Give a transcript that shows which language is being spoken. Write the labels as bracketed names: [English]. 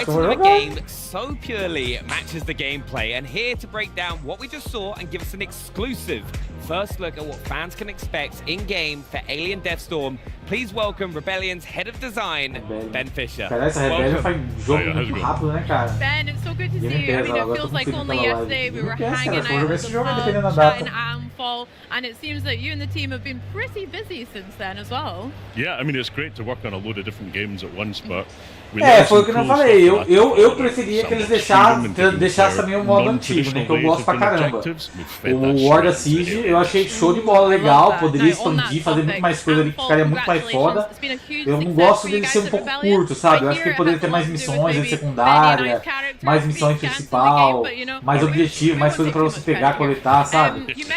[English] when the title of a game so purely matches the gameplay. And here to break down what we just saw and give us an exclusive first look at what fans can expect in-game for Alien Deathstorm, please welcome Rebellion's head of design, Ben Fisher. [Portuguese] Cara, essa Rebellion faz jogo muito rápido, né, cara? [English] Ben, it's so good to see you. I mean, it feels like only yesterday we were hanging out at the pub, chatting at Amfall, and it seems that you and the team have been pretty busy since then as well. Yeah, I mean, it's great to work on a load of different games at once, but [Portuguese] foi o que eu falei, eu preferia que eles deixassem também o modo antigo, né, que eu gosto pra caramba. O War da Siege eu achei show de bola, legal, poderia expandir, fazer muito mais coisa ali, que ficaria muito mais foda. Eu não gosto dele ser um pouco curto, sabe? Eu acho que ele poderia ter mais missões de secundária, mais missões principal, mais objetivo, mais coisa pra você pegar, coletar, sabe?